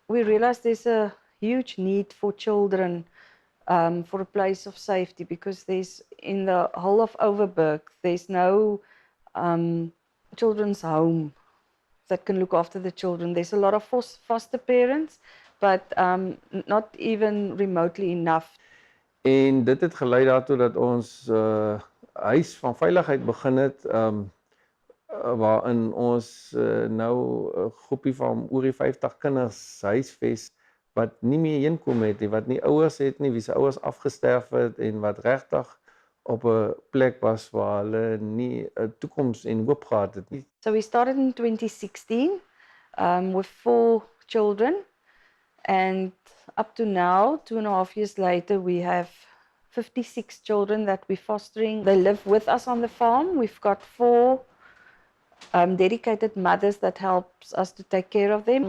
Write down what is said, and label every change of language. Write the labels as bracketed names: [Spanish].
[English] We realize there's a huge need for children for a place of safety, because there's, in the whole of Overberg, there's no children's home that can look after the children. There's a lot of foster parents, but not even remotely enough. [Afrikaans] En dit het gelei daartoe dat ons huis van veiligheid begin het, waarin ons nou 'n groepie van oor die 50 kinders huisves wat nie meer heenkom het nie, wat nie ouers het nie, wie se ouers afgesterf het en wat regtig op 'n plek was waar hulle nie 'n toekoms en hoop gehad het nie. [English] So we started in 2016 with 4 children, and up to now, 2.5 years later, we have 56 children that we're fostering. They live with us on the farm. We've got 4 dedicated mothers that helps us to take care of them.